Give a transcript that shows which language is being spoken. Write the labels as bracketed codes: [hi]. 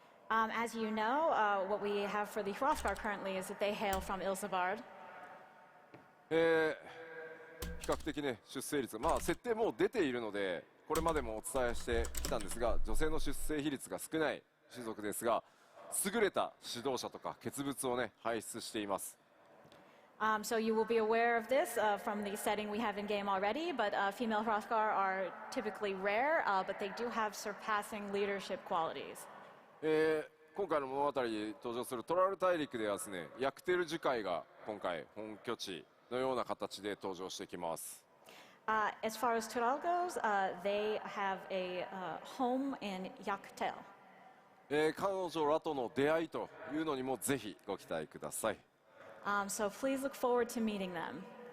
[en] As you know, what we have for the Hrothgar currently is that they hail from Ilsabard. [ja] 比較的ね出生率設定もう出ているのでこれまでもお伝えしてきたんですが女性の出生比率が少ない種族ですが優れた指導者とか傑物をね輩出しています。 [en] So you will be aware of this from the setting we have in game already, but female Hrothgar are typically rare, but they do have surpassing leadership qualities. [ja] 今回の物語に登場するトラル大陸ではですねヤクテル樹海が今回本拠地のような形で登場してきます。 [en] As far as Tural goes, they have a home in Yaktel. [ja] 彼女らとの出会いというのにもぜひご期待ください。 [en] So please look forward to meeting them.